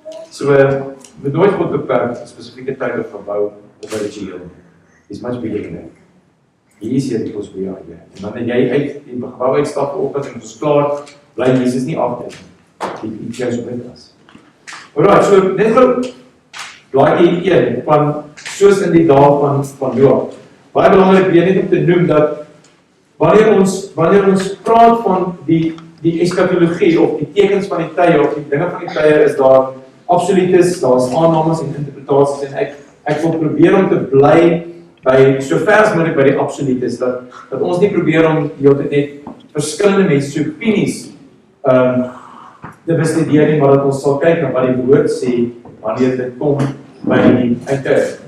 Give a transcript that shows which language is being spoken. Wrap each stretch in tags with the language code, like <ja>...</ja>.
<af>So, met nooit God beperk, spesifieke tyd of gebou of 'n ritueel.</af> <en>Is much bigger than that. He is here because we are here.</en> <af>En wanneer jy uit die gebou uitstap vanoggend en ons is klaar, bly Jesus nie agter nie. Hy is so met ons. Alright, so net gou blaadjie 1 van soos in die dae van Noag. Baie belangrik weer net om te noem dat wanneer ons praat van die eskatologie of die tekens van die tye of die dinge van die tye, is daar absolutes, daar is aannames en interpretasies, en ek wil probeer om te bly by so ver as moontlik by die absolutes, dat ons nie probeer om heeltyd net verskillende mense se opinies te bestudeer nie, maar dat ons sal kyk na wat die woord sê wanneer dit kom by die tye.</af>